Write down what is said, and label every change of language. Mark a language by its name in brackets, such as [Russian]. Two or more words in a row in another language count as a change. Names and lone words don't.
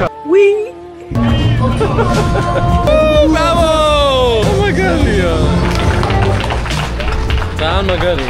[English] ვი. Bravo! Oh my god. [Georgian] ძალიან მაგარია.